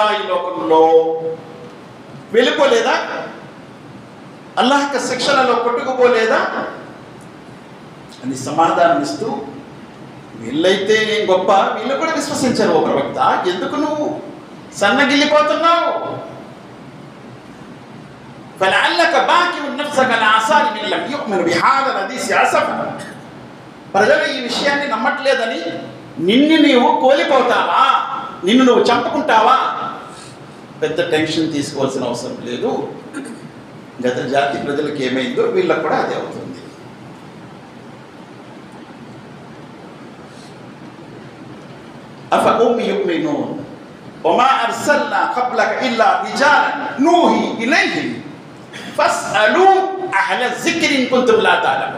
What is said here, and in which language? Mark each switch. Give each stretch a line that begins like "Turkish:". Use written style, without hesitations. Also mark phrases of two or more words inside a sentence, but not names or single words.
Telugu: ఈ లోకంలో వెళ్ళిపోలేదా? అల్లాహ్ యొక్క శిక్షణలో కొట్టుకుపోలేదా అని సమాధానం ఇస్తూ, వీళ్ళైతే ఏం గొప్ప, వీళ్ళు కూడా విశ్వసించారు. ఓ ప్రవక్త, ఎందుకు నువ్వు సన్నగిల్లిపోతున్నావు?
Arabic: فلعلك باكع نفسك على آثار من لم يؤمن بهذا الحديث أسفا.
Telugu: ప్రజలు ఈ విషయాన్ని నమ్మట్లేదని నిన్ను నీవు కోల్పోతావా? నిన్ను నువ్వు చంపుకుంటావా? పెద్ద టెన్షన్ తీసుకోవాల్సిన అవసరం లేదు. గత జాతి ప్రజలకు ఏమైందో వీళ్ళకు కూడా అదే అవుతుంది.
Arabic: أفهم يؤمنون وما أرسلنا قبلك إلا رجالا نوحي إليهم فاسألوا أهل الذكر إن كنتم لا تعلمون.